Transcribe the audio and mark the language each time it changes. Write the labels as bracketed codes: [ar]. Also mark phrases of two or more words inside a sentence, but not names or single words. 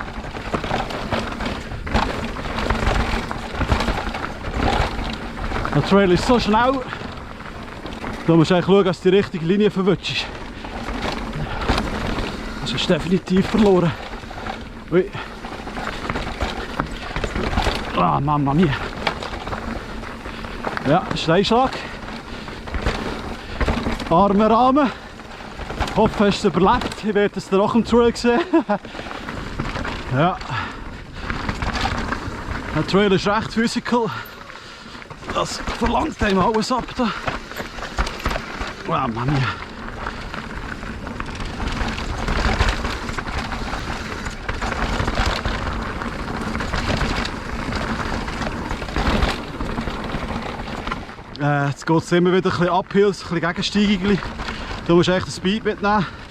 [de] Der Trail ist so schnell. Da musst du eigentlich schauen, dass du die richtige Linie verwutschst. Das ist definitiv verloren. Ui. [it] Ah, Mamma mia. [de] Ja, Steinschlag. Arme Rahmen. Ich hoffe, du hast es überlebt. Ich werde es nach dem Trail sehen. Ja. Der Trail ist recht physical. Das verlangt einem alles ab. Da. [it] Mamma mia. [de] Jetzt geht es immer wieder ein bisschen Uphills, ein bisschen Gegensteigungen. Du musst echt den Speed mitnehmen.